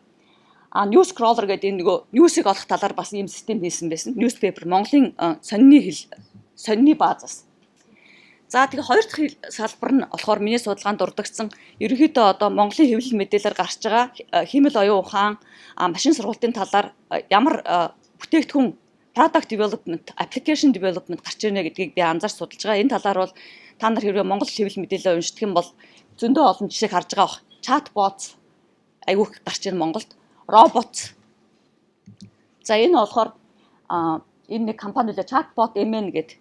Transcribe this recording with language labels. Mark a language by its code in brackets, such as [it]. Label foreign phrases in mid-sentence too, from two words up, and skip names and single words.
[en] News crawler [mn] гэдэг энэ нөгөө news-ийг олох талаар бас ийм систем хийсэн байсан. Newspaper Монголын сонины баазаас. За тэгээ хоёр дахь салбар нь болохоор миний судалгаанд дурдгдсан ерөнхийдөө одоо Монголын хэвлэл мэдээлэлээр гарч байгаа химэл оюун ухаан, машин сургалтын талаар ямар бүтээгдэхүүн [en] product development, application development [mn] гарч ирнэ гэдгийг би анзаарч судалж байгаа. Энэ талаар бол та нар хэрвээ Монгол хэвлэл мэдээлэл уншдаг юм бол зөндөө олон жишээг харж байгаа бох. Chatbots айгүйх гарч ирнэ Монголд. Робот. За энэ болохоор энэ нэг компани л Chatbot MN гэдэг.